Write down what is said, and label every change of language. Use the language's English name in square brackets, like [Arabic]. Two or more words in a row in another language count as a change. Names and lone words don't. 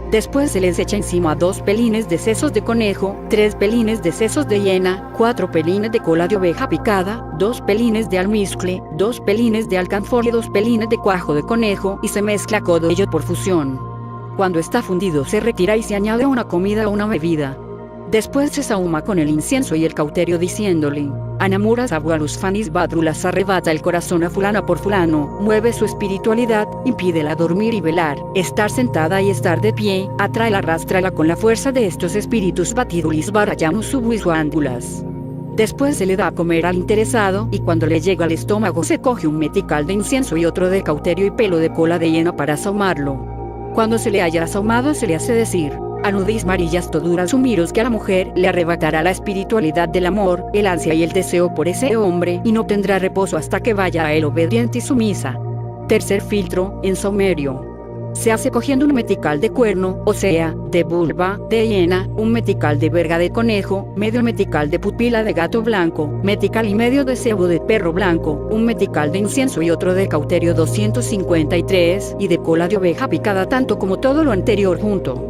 [Spanish] Después se les echa encima 2 pelines de sesos de conejo, 3 pelines de sesos de hiena, 4 pelines de cola de oveja picada, 2 pelines de almizcle, 2 pelines de alcanfor y 2 pelines de cuajo de conejo y se mezcla todo ello por fusión. Cuando está fundido se retira y se añade una comida o una bebida. Después se sahuma con el incienso y el cauterio diciéndole: Anamuras abualus fanis badrulas, arrebata el corazón a fulana por fulano, mueve su espiritualidad, impídela dormir y velar, estar sentada y estar de pie, atráela, arrástrala con la fuerza de estos espíritus batidulis barayamus subuisuándulas. Después se le da a comer al interesado y cuando le llega al estómago se coge un metical de incienso y otro de cauterio y pelo de cola de hiena para asahumarlo. Cuando se le haya asahumado se le hace decir: anudis marillas toduras sumiros, que a la mujer le arrebatará la espiritualidad del amor, el ansia y el deseo por ese hombre y no tendrá reposo hasta que vaya a él obediente y sumisa. Tercer filtro, en saumerio. Se hace cogiendo un metical de cuerno, o sea, de vulva, de hiena, un metical de verga de conejo, medio metical de pupila de gato blanco, metical y medio de cebo de perro blanco, un metical de incienso y otro de cauterio 253 y de cola de oveja picada, tanto como todo lo anterior junto.